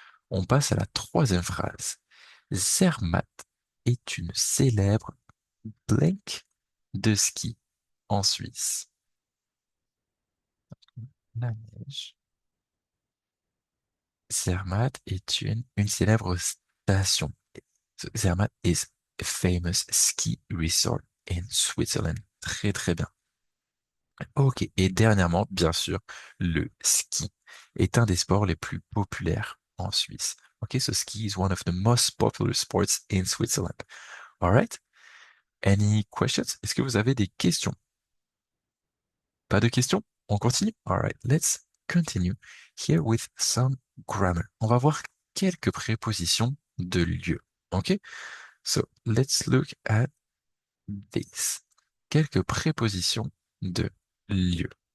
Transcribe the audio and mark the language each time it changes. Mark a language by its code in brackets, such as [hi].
[fr] On passe à la troisième phrase. Zermatt est une célèbre blank de ski en Suisse. La neige. Zermatt est une célèbre station. [en] So Zermatt is a famous ski resort in Switzerland. [fr] Très très bien. Ok, et dernièrement, bien sûr, le ski est un des sports les plus populaires en Suisse. [en] Ok, so ski is one of the most popular sports in Switzerland. All right? Any questions? [fr] Est-ce que vous avez des questions? Pas de questions? On continue? [en] All right, let's continue here with some grammar. [fr] On va voir quelques prépositions de lieu. Ok? [en] So let's look at this. [fr] Quelques prépositions de lieu.